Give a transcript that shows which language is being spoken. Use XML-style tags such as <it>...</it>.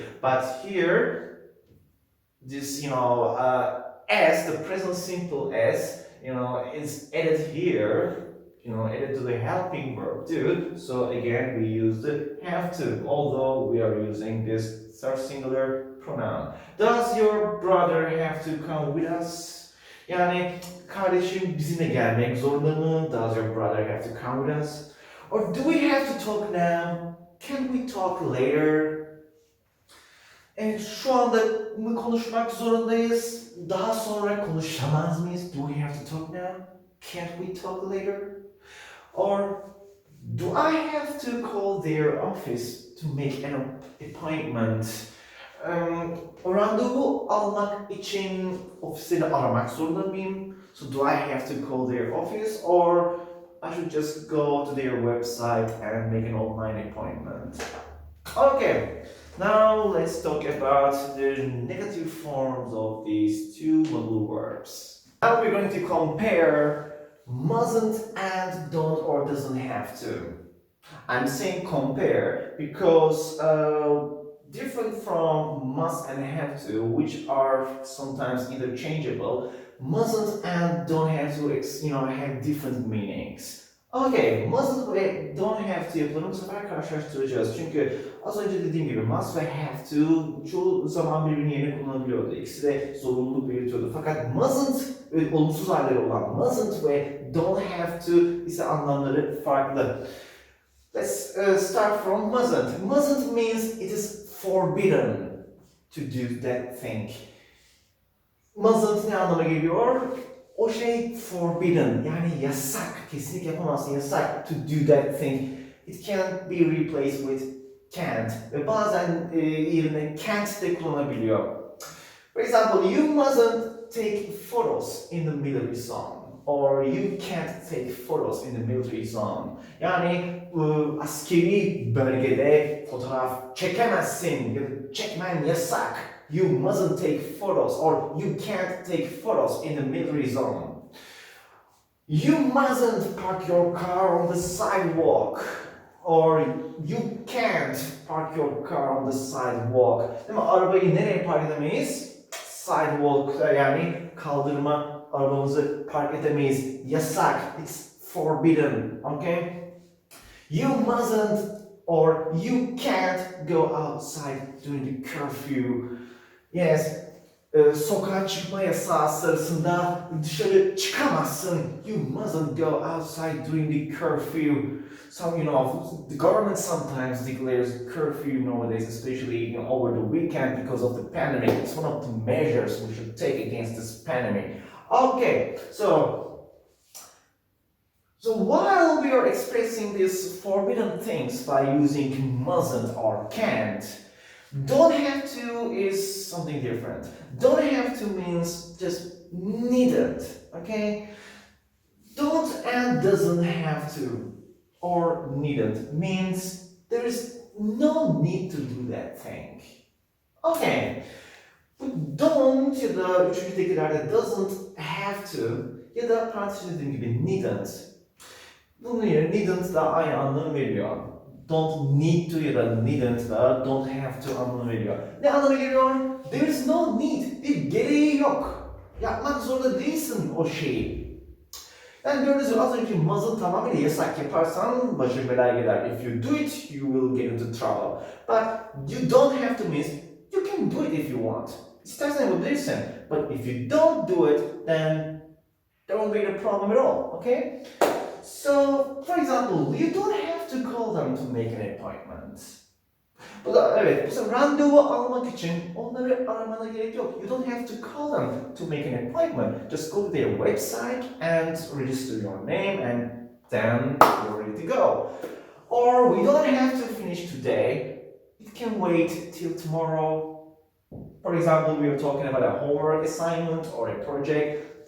<en>But here, this, as, the present simple as, is added here, added to the helping verb do. So again, we use the have to, although we are using this third singular pronoun. Does your brother have to come with us?</en> <tr>Yani kardeşim bizimle gelmek zorunda mı?</tr> <en>Does your brother have to come with us? Or do we have to talk now? Can we talk later?</en> <tr>Evet, şu anda mı konuşmak zorundayız? Daha sonra konuşamaz mıyız?</tr> <en>Do we have to talk now? Can't we talk later? Or do I have to call their office to make an appointment?</en> <tr>Randevu almak için ofisini aramak zorunda mıyım?</tr> <en>So do I have to call their office, or I should just go to their website and make an online appointment? Okay, now let's talk about the negative forms of these two modal verbs. Now we're going to compare mustn't and don't or doesn't have to. I'm saying compare because different from must and have to, which are sometimes interchangeable, mustn't and don't have to have different meanings.</en> <tr>Okay, mustn't ve</tr> <en>don't have to</en> <tr>yapılarını bu sefer karşılaştıracağız. Çünkü az önce dediğim gibi must ve have to çoğu zaman birbirinin yerine kullanılabiliyordu. İkisi de zorunluluk belirtiyordu. Fakat mustn't ve olumsuz halleri olan mustn't ve don't have to ise anlamları farklı.</tr> <en>Let's start from mustn't. Mustn't means it is forbidden to do that thing.</en> <tr>Mustn't ne anlama geliyor? O şey forbidden, yani yasak, kesinlikle yapamazsın, yasak</tr> <en>to do that thing. It can't be replaced with can't</en> <tr>ve bazen yerine can't de kullanabiliyor.</tr> <en>For example, you mustn't take photos in the military zone. Or you can't take photos in the military zone.</en> <tr>Yani askeri bölgede fotoğraf çekemezsin ya da çekmen yasak.</tr> <en>You mustn't take photos, or you can't take photos in the military zone. You mustn't park your car on the sidewalk, or you can't park your car on the sidewalk.</en> <tr>Değil mi? Arabayı nereye park edemeyiz? Sidewalk, yani kaldırma, arabamızı park edemeyiz. Yasak.</tr> <en>It's forbidden. Okay? You mustn't or you can't go outside during the curfew. Yes.</en> <tr>Sokağa çıkma yasağı sırasında dışarı çıkamazsın.</tr> <en>You mustn't go outside during the curfew. So, the government sometimes declares curfew nowadays, especially over the weekend because of the pandemic. It's one of the measures we should take against this pandemic. Okay, so while we are expressing these forbidden things by using mustn't or can't, don't have to is something different. Don't have to means just needn't, okay? Don't and doesn't have to or needn't means there is no need to do that thing. Okay.</en> <tr>Bu don't ya da üçüncü tekilerde</tr> <en>doesn't have to</en> <tr>ya da parantez dediğim gibi needn't. Bunun yerine needn't da aynı anlamı veriyor.</tr> <en>Don't need to</en> <tr>ya da needn't da</tr> <en>don't have to</en> <tr>anlamı veriyor. Ne anlamı geliyor?</tr> <en>There is no need.</en> <tr>Bir gereği yok. Yapmak zorunda değilsin o şeyi. Yani gördüğünüz gibi az önceki must'ın tamamıyla yasak yaparsan başın belaya gider.</tr> <en>If you do it, you will get into trouble. But you don't have to means you can do it if you want.</en> <tr>İstersen yapabilirsin.</tr> <en>But if you don't do it, then there won't be a problem at all. Okay? So, for example, you don't have to call them to make an appointment.</en> <tr>Bu da evet, mesela randevu almak için onları aramana gerek yok.</tr> <en>You don't have to call them to make an appointment. Just go to their website and register your name and then you're ready to go. Or we don't have to finish today. It can wait till tomorrow. For example, we are talking about a homework assignment or a project.</en>